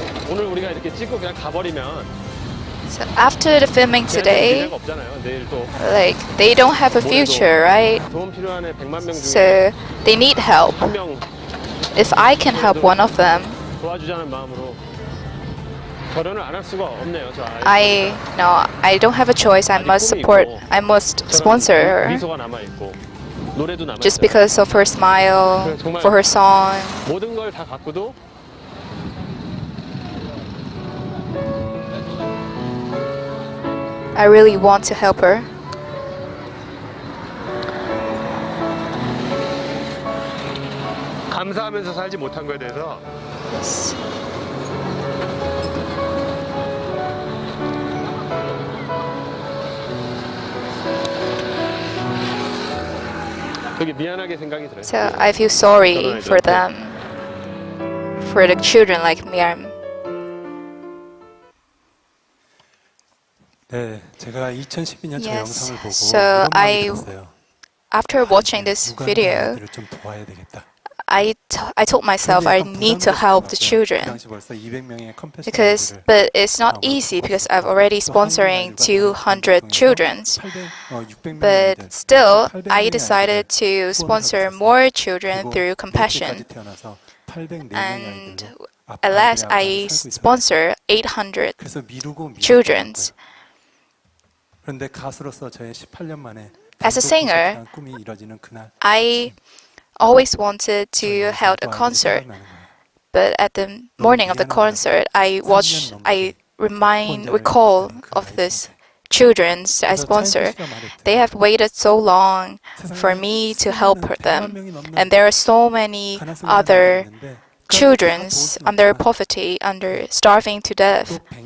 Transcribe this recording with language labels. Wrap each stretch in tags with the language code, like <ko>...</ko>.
<ko>오늘 우리가 이렇게 찍고 그냥 가버리면</ko> <en>So after the filming today,</en> <ko>기회가 없잖아요. 내일 또</ko> <en>like they don't have a future, right?</en> <ko>도움 필요한 애 100만 명 중에</ko> <en>So they need help.</en> <ko>한 명</ko> <en>If I can help one of them,</en> <ko>도와주자는 마음으로 결혼을 안 할 수가 없네요. 저 아이.</ko> <en>I don't have a choice. I must sponsor her</en> <ko>미소가 남아 있고 노래도 남아</ko> <en>just</en> <ko>있어요.</ko> <en>because of her smile, for her song.</en> <ko>모든 걸 다 갖고도</ko> <en>I really want to help her.</en> <ko>감사하면서 살지 못한 거에 대해서 되게 미안하게 생각이 들어요.</ko> <en>So I feel sorry for them, for the children like Miriam.</en> <ko>네, 제가 2012년 저</ko> <en>Yes.</en> <ko>영상을 보고</ko> <en>So</en> <ko>이런 마음이</ko> <en>I-</en> <ko>들었어요.</ko> <en>After watching this</en> <ko>누가</ko> <en>video,</en> <ko>아이들을 좀 도와야 되겠다.</ko> <en>I told myself I need to help the children.</en> <ko>당시 벌써 200명의 컴패션</ko> <en>Because, but it's not easy because I've already sponsoring 200 children. But still, I decided to sponsor more children through compassion. And at last, I sponsor 800 children.</en> <ko>그런데 가수로서 저의 18년 만에</ko> <en>As a singer,</en> <ko>꿈이 이뤄지는 그날</ko> <en>I always wanted to hold a concert, but at the morning of the concert, I recall of this children's I sponsor. They have waited so long for me to help them, and there are so many other children under poverty, under starving to death.</en>